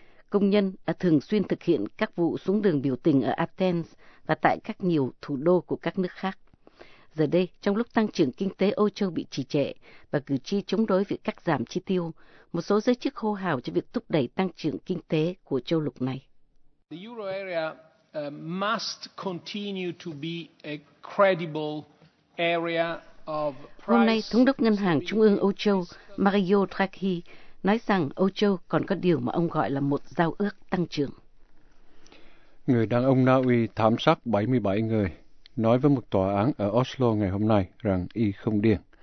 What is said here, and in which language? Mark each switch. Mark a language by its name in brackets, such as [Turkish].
[Vietnamese] Công nhân đã thường xuyên thực hiện các vụ xuống đường biểu tình ở Athens và tại các nhiều thủ đô của các nước khác. Giờ đây, trong lúc tăng trưởng kinh tế Âu Châu bị trì trệ và cử tri chống đối việc cắt giảm chi tiêu, một số giới chức hô hào cho việc thúc đẩy tăng trưởng kinh tế của châu lục này. [English] The euro area must continue to be a credible area. [Vietnamese] Hôm nay, Thống đốc Ngân hàng Trung ương Âu Châu Mario Draghi nói rằng Âu Châu còn có điều mà ông gọi là một giao ước tăng trưởng. Người đàn ông Na Uy thảm sát 77 người nói với một tòa án ở Oslo ngày hôm nay rằng y không điên.